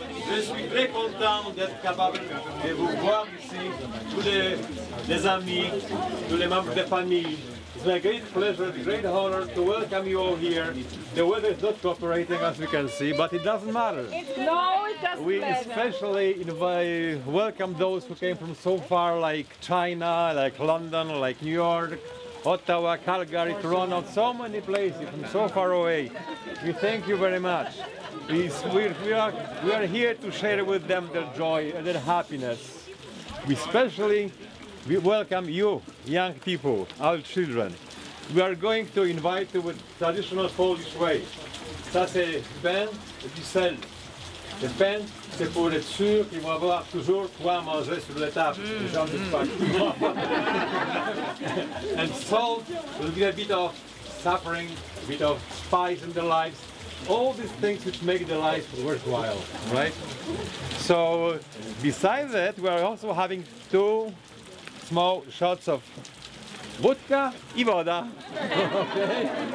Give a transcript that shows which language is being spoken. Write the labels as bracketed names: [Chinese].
[French] Je suis très content d'être capable de vous voir ici, tous les amis, tous les membres de famille, [English] It's my great pleasure, great honor to welcome you all here. The weather is not cooperating as we can see, but it doesn't matter. No, it doesn't We matter. especially welcome those who came from so far, like China, like London, like New York, Ottawa, Calgary, Toronto, so many places from so far away. We thank you very much. We are here to share with them their joy and their happiness. We especially welcome you, young people, our children. We are going to invite you with traditional Polish way. [French] Ça c'est pain et puis sel. Le pain, c'est pour être sûr qu'ils vont avoir toujours quoi manger sur la table. Les gens ne pas. [English] And salt will be a bit of suffering, a bit of spice in their lives. All these things which make the life worthwhile, right? So, besides that, we are also having 2 small shots of vodka and woda. Okay?